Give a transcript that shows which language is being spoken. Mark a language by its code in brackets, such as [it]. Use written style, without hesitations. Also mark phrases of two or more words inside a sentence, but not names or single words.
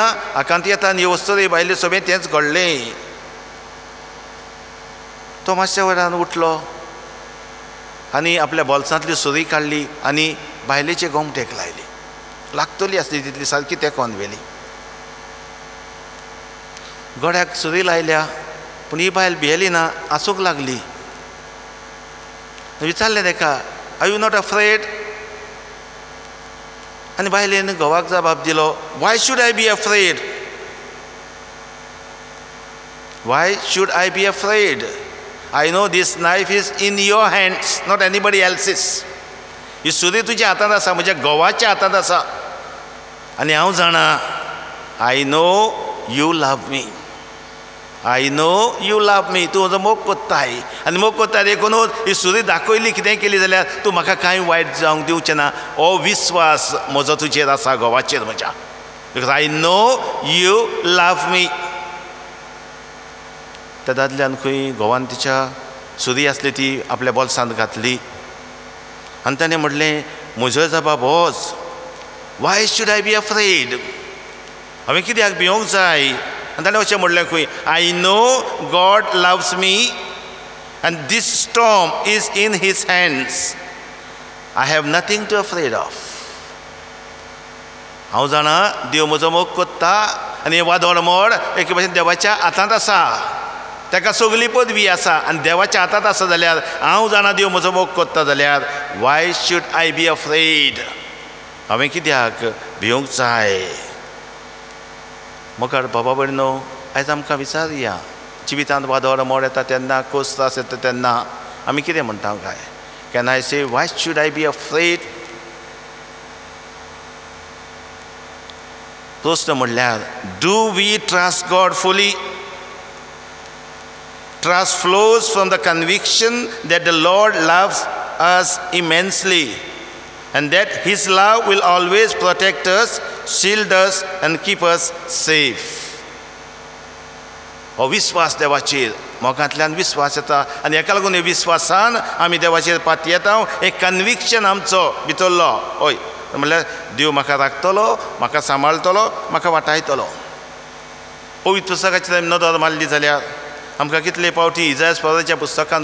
[kok] आकांत येता आनी वस्तू बायले सगळें तेंच घडलें. तो मातशे वरान उठलो आनी आपल्या बोल्सांतली सुरी काडली आनी बायलेचे गोमटेक लायली. लागतली आसली तितली सारकी तेंकोन व्हेली. गड्याक सुरी लायल्या पूण ही बायल भियेली ना, आसूंक लागली. विचारलें ताका, [en] Are you not afraid? [kok] आनी बायलेन घोवाक जबाब दिलो, [en] Why should I be afraid? Why should I be afraid? I know this knife is in your hands, not anybody else's. [kok] ही सुरी तुज्या हातांत आसा, म्हज्या घोवाच्या हातांत आसा. आनी हांव जाणा, [en] I know you love me. I know you love me. [kok] तूं म्हजो मोग कोत्ताय आनी मोग कोत्ता देखूनच ही सुरी दाखयली कितेंय केली जाल्यार तूं म्हाका कांय वायट जावंक दिवचें ना. हो विस्वास म्हजो तुजेर आसा, घोवाचेर म्हज्या. [en] Because I know you love me. [kok] त्या दादल्यान खंय घोवान तिच्या सुरी आसली ती आपल्या बोल्सांत घातली आनी ताणें म्हणलें, म्हजो जबाब होच, [en] Why should I be afraid? [kok] हांवें कित्याक भिवंक जाय? आनी ताणें अशें म्हणलें खंय, [en] I know God loves me and this storm is in His hands. I have nothing to afraid of. [kok] हांव जाणा देव म्हजो मोग कोत्ता आनी हें वादळ मोड एके भाशेन देवाच्या हातांत आसा ताका सगली पदवी आसा आनी देवाच्या हातांत आसा जाल्यार हांव जाणा देव म्हजो मोग कोत्ता जाल्यार [en] why should I be afraid [kok] हांवें कित्याक भिवंक जाय मोगाळ बाबा भयणो आयज आमकां विचारया जिवितांत वादळ मोड येता तेन्ना खोस त्रास येता तेन्ना आमी कितें म्हणटा काय [en] can I say why should I be afraid [kok] प्रश्न म्हणल्यार [en] do we trust God fully Trust flows from the conviction that the Lord loves us immensely and that His love will always protect us, shield us and keep us safe. [kok] हो विश्वास देवाचेर मोगांतल्यान विश्वास येता आनी हेका लागून हे विश्वासान आमी देवाचेर पाती येता एक कन्विक्शन आमचो भितरलो हय म्हणल्यार देव म्हाका राखतलो म्हाका सांबाळटलो म्हाका वाटायतलो पवित्र पुस्तकाचेर आमी नदर मारली जाल्यार आमकां कितले फावटी इजायास प्रवादिच्या पुस्तकांत